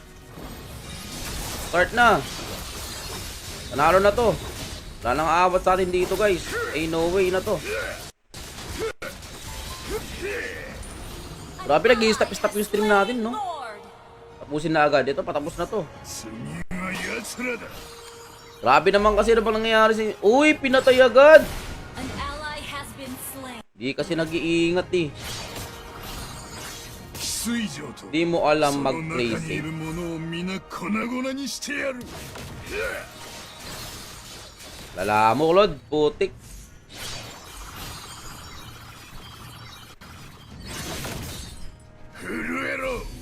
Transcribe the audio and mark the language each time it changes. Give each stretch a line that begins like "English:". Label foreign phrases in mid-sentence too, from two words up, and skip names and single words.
Filipino: Start na. Panalo na to. Wala nang aawat sa atin dito, guys. Ay,
English: no way
Filipino: na to. Grabe, nag-i-stop yung stream natin, no? Lord. Tapusin na agad. Ito, patapos na to.
Japanese: 次は奴らだ。
Filipino: Grabe naman kasi ano bang nangyayari sa... Uy, pinatay agad!
English: An ally has been slain.
Filipino: Di kasi nag-iingat, eh.
Japanese: 翡翠城と
Filipino: Di mo alam
Japanese: その
Filipino: mag-play
Japanese: 中にい
Filipino: safe.
Japanese: る者を皆粉々にしてやる。
Filipino: Lala mo, Lord. Putik.
Japanese: 震えろ。